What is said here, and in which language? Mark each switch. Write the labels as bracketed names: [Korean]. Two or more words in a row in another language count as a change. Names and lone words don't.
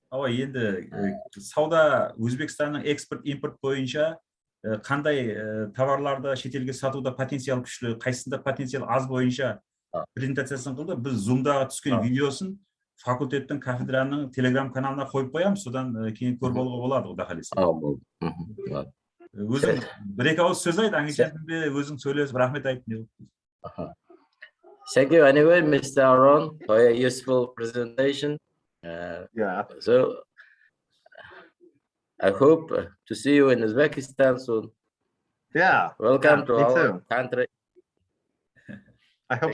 [Kara-Kalpak] Енді сауда Өзбекстанның экспорт импорт бойынша қандай товарларды шетелге сатуда потенциал күшті, қайсысында потенциал аз бойынша презентациясын қылды. Біз Zoom'дағы түскен видеосын факультеттің кафедраның телеграм каналына қойып қоямыз, содан кейін көріп алуға болады, Құда қаласа. Өзің бір-екі ауыз сөз айт, аңғышатында өзің сөйлесіп рахмет айт. [English] Thank you anyway, Mr. Aaron, for a useful presentation. Yeah. So I hope to see you in Uzbekistan soon. Yeah. Welcome Yeah, to me our too. country. I hope